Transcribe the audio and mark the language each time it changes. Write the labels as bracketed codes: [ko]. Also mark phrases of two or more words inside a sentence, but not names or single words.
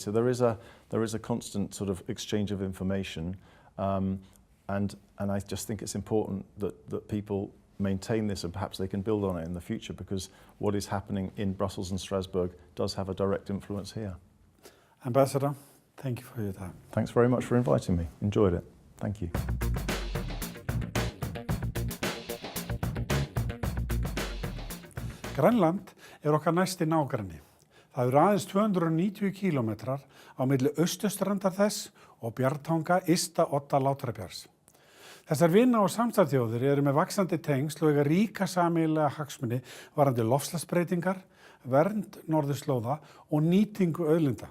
[en] So there is a constant sort of exchange of information, and I just think it's important that people maintain this, and perhaps they can build on it in the future, because what is happening in Brussels and Strasbourg does have a direct influence here. Ambassador, thank you for your time. Thanks very much for inviting me. Enjoyed it. Thank you. [is] Grænland okkar næsti nágranni. Það aðeins 290 kílómetrar á milli austurstrandar þess og Bjargtanga, ysta odda Látrabjargs. Þessar vinna- og samstarfsþjóðir eru með vaxandi tengsl og eiga ríka sameiginlega hagsmuni varðandi loftslagsbreytingar, vernd norðurslóða og nýtingu auðlinda.